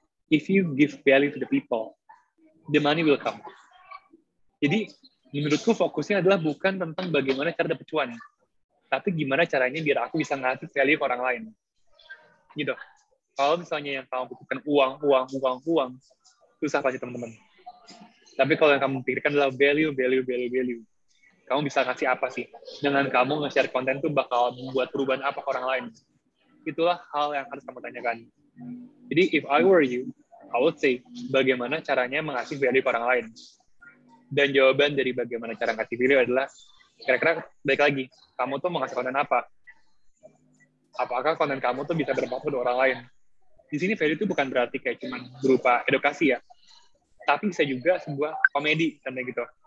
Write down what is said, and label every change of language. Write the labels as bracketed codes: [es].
[en] If you give value to the people, the money will come. [id] Jadi, menurutku fokusnya adalah bukan tentang bagaimana cara dapat cuan, tapi gimana caranya biar aku bisa ngasih value ke orang lain. Gitu. Kalau misalnya yang kamu butuhkan uang, susah pasti teman-teman. Tapi kalau yang kamu pikirkan adalah value. Kamu bisa kasih apa sih? Dengan kamu nge-share konten tuh bakal membuat perubahan apa ke orang lain? Itulah hal yang harus kamu tanyakan. Jadi, [en] if I were you, I would say, [id] bagaimana caranya mengasih value ke orang lain? Dan jawaban dari bagaimana cara ngasih value adalah, kira-kira balik lagi, kamu tuh mau ngasih konten apa? Apakah konten kamu tuh bisa bermanfaat untuk orang lain? Di sini value itu bukan berarti kayak cuma berupa edukasi ya, tapi bisa juga sebuah komedi, sampai gitu.